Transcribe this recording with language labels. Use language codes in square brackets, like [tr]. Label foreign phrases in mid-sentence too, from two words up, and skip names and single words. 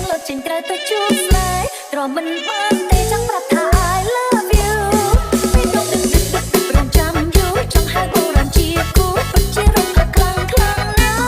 [km] ចេញត្រូវទៅជួបស្នេហ៍ទ្រាំមិនបានទេចង់ប្រាប់ថា [en] I love you [km] ពេលដកដឹករំចាំយូរចង់ហៅអូរ៉ាន់ជាគូពិតជារំខានខ្លាំងណាស់